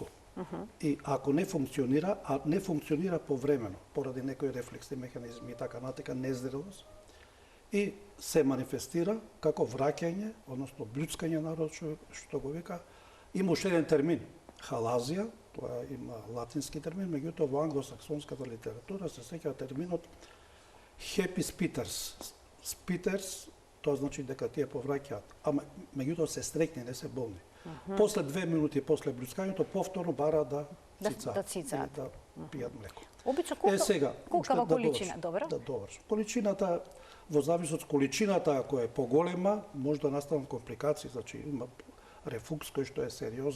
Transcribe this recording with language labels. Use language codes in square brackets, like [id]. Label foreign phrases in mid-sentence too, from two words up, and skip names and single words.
[mk] И ако не функционира, а не функционира повремено, поради некои рефлексни механизми и така натека, незрелост, и се манифестира како враќање, односно блјуцкање народ што го вика, има уште еден термин, халазија, тоа има латински термин, меѓутоа во англосаксонската литература се сеќава терминот [en] happy spitters. [mk] Spitters, тоа значи дека тие повраќаат, ама меѓутоа се стрекни, не се болни. После 2 минути после блјуцкањето повторно бара да цицаат, да пијат млеко. Обично колкава количина, добро? Да довршам. Количината, во зависност од количината, ако е поголема, може да настанат компликации, значи има рефлукс кој што е сериозен.